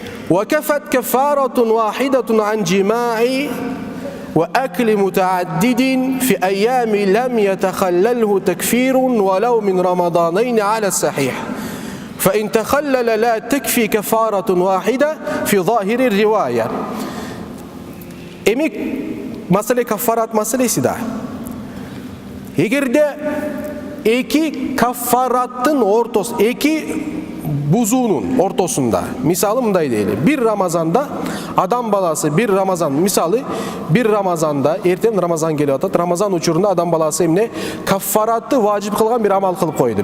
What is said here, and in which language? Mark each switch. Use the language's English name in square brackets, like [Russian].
[Arabic] وكفت كفارة واحدة عن جماع وأكل متعدد في أيام لم يتخلله تكفير ولو من رمضانين على الصحيح فإن تخلل لا تكفي كفارة واحدة في ظاهر الرواية. [Kyrgyz] Эмик маселе кафарат маселеси да. Эгерде эки кафараттын ортосу, эки бузуунун ортосунда, мисалы мындай дейли, бир Рамазанда адам баласы бир Рамазан, мисалы бир Рамазанда, эртең Рамазан келип атат, Рамазан учурунда адам баласы эмне кафаратты важип кылган бир амал кылып койду.